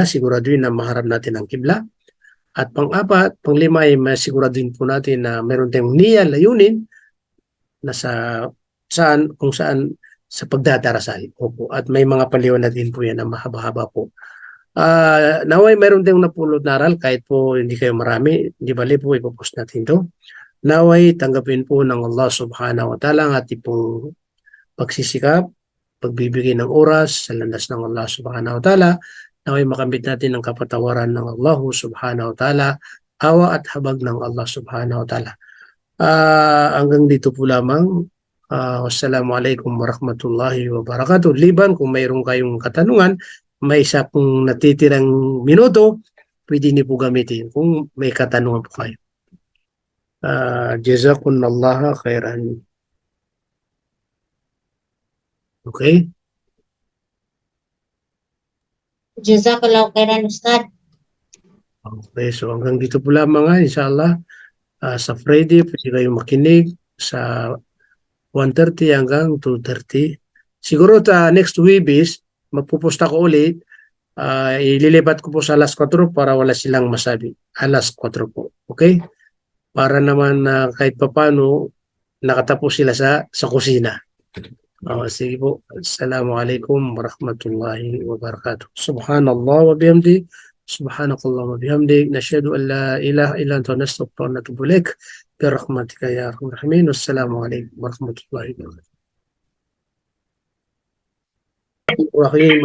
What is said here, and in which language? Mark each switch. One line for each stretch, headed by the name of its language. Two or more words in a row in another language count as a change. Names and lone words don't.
Filipino: Siguraduhin na maharap natin ang kibla. At pang-4, pang-5 ay masiguraduhin po natin na meron tayong niya, layunin na kung saan sa pagdadarasal. Opo. At may mga paliwanag din po yan na mahaba-haba po. Naway meron tayong napulot na aral kahit po hindi kayo marami. Hindi bali po ipopost natin to. Naway tanggapin po ng
Arabic: الله سبحانه وتعالى
Filipino: ang ating pong pagsisikap, pagbibigay ng oras sa landas ng
Arabic: الله سبحانه وتعالى.
Filipino: Naway makamit natin ang kapatawaran ng
Arabic: الله سبحانه وتعالى,
Filipino: awa at habag ng
Arabic: الله سبحانه وتعالى.
Filipino: Hanggang dito po lamang.
Arabic: والسلام عليكم ورحمة الله وبركاته.
Filipino: Liban kung mayroon kayong katanungan, may isa pong natitirang minuto, pwede niyo po gamitin kung may katanungan po kayo.
Arabic: جزاكم الله خيرا. Okay? جزاك الله خيرا, Ustad.
Filipino: Okay, so hanggang dito po lamang inshallah. Sa Friday, pwede kayong makinig sa 1:30 hanggang 2:30. Siguro
English: next week
Filipino: is magpuposta ko ulit. Ililipat ko po sa alas 4 para wala silang masabi. Alas 4 po. Okay? Para naman kahit papano nakatapos sila sa kusina. Sige po.
Arabic: السلام عليكم ورحمة الله وبركاته. سبحان الله وبحمده. سبحانك اللهم وبحمده. نشهد أن لا إله إلا أنت نستغفرك ونتوب إليك. برحمتك يا أرحم الراحمين. والسلام عليكم ورحمة الله وبركاته. Rahim.